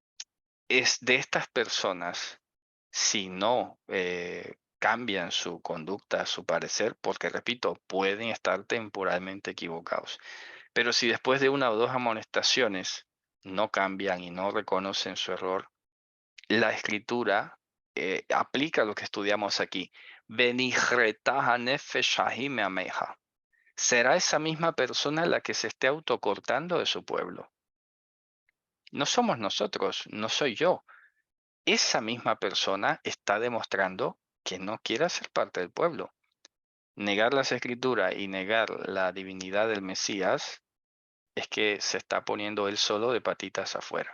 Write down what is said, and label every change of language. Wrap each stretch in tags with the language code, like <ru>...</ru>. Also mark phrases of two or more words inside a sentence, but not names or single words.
<es>Es de estas personas, si no cambian su conducta, su parecer, porque repito, pueden estar temporalmente equivocados. Pero si después de una o dos amonestaciones no cambian y no reconocen su error, la escritura aplica lo que estudiamos aquí.</es> <he>"ונכרתה הנפש ההיא מעמיה".</he> <es>Será esa misma persona la que se esté autocortando de su pueblo. No somos nosotros, no soy yo. Esa misma persona está demostrando que no quiere ser parte del pueblo. Negar las escrituras y negar la divinidad del Mesías es que se está poniendo él solo de patitas afuera.</es>